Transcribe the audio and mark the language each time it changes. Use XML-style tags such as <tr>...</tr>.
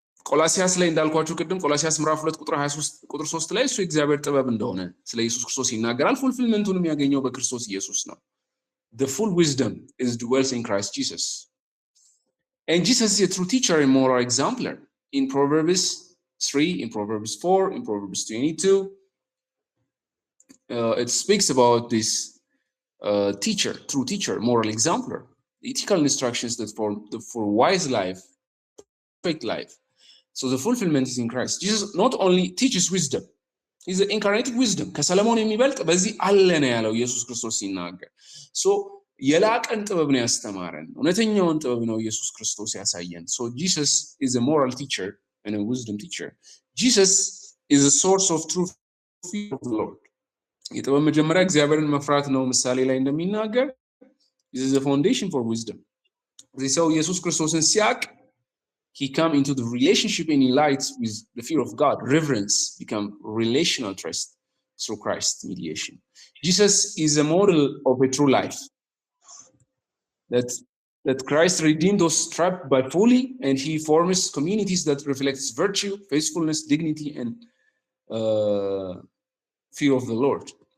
<am>ቆላሲያስ ላይ እንዳልኳችሁ ቅድም ቆላሲያስ ምዕራፍ 2 ቁጥር 23 ቁጥር 3 ላይ እሱ እግዚአብሔር ጥበብ እንደሆነ ስለ ኢየሱስ ክርስቶስ ይናገራል። ፉልፊልመንቱን የሚያገኘው በክርስቶስ ኢየሱስ ነው።</am> <en>The full wisdom is dwells in Christ Jesus. And Jesus is a true teacher and moral exemplar. In Proverbs 3, in Proverbs 4, in Proverbs 22, it speaks about this teacher, true teacher, moral exemplar, the ethical instructions that for wise life, perfect life. So the fulfillment is in Christ. Jesus not only teaches wisdom, he's the incarnated wisdom.</en> <am>ከሰለሞን የሚበልጥ በዚህ አለ ነው ያለው ኢየሱስ ክርስቶስ ሲናገር። So የላቀን ጥበብ ነው ያስተማረን፣ እውነተኛውን ጥበብ ነው ኢየሱስ ክርስቶስ ያሳየን።</am> <en>So Jesus is a moral teacher and a wisdom teacher. Jesus is a source of true fear of the Lord.</en> <am>የጥበብ መጀመሪያ እግዚአብሔርን መፍራት ነው። ምሳሌ ላይ እንደሚናገር</am> <en>this is a foundation for wisdom.</en> <am>እዚህ ሰው ኢየሱስ ክርስቶስን ሲያቅ</am> <en>he come into the relationship and he lights with the fear of God. Reverence become relational trust through Christ's mediation. Jesus is a model of a true life. That Christ redeemed those trapped by folly, and he forms communities that reflects virtue, faithfulness, dignity, and fear of the Lord.</en>